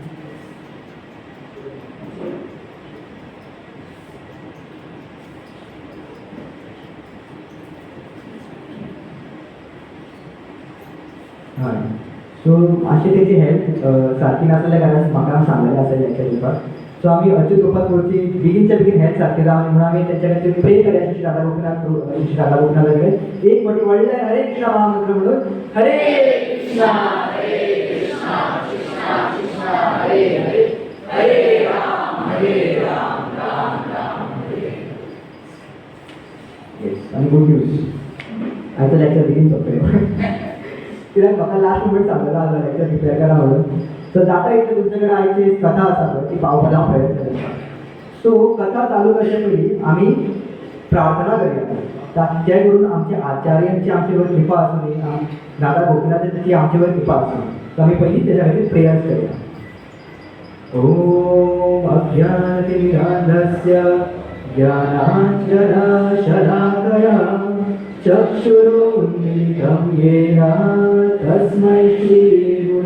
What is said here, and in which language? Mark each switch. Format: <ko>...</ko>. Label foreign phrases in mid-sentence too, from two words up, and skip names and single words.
<kok>हय. सो अशें तेची हेल्थ सारकी नासल्या कारणान म्हाका सांगलेलें आसा लेक्चर दिवपाक. सो आमी अच्युत गोपाल गुरुची बेगीनच्या बेगीन हेल्थ सारकी जावं म्हणून आमी तेंच्या खातीर प्रे करया. श्री राधा गोपीनाथ कडेन एक फावटी व्हडलें हरे कृष्णा महामंत्र म्हणून हरे कृष्णा कृष्णा कृष्णा हरे हरे हरे राम राम राम हरे. येस. आनी</kok> <en>good news</en> <kok>आयचं लेक्चर बेगीन सोंपतलें. कित्याक म्हाका</kok> <en>last moment</en> <kok>सांगलेलो आसलो लेक्चर प्रिपेर करा म्हणून. सो जाता इतलें तुमचे कडेन आयची कथा आसा पळय ती पावपाक हांव प्रयत्न करता. सो कथा चालू करचे पयलीं आमी प्रार्थना करया जे करून आमचे आचार्यांची आमचे वर कृपा आसूं न्ही, राधा गोपीनाथाची आमचे वर कृपा आसूं. सो आमी पयलीं तेच्या खातीर प्रेयर्स करया.</kok> <sa>ओम अज्ञानतिमिरान्धस्य ज्ञानाञ्जनशलाकया चक्षुरुन्मिलितं येन तस्मै श्री</sa>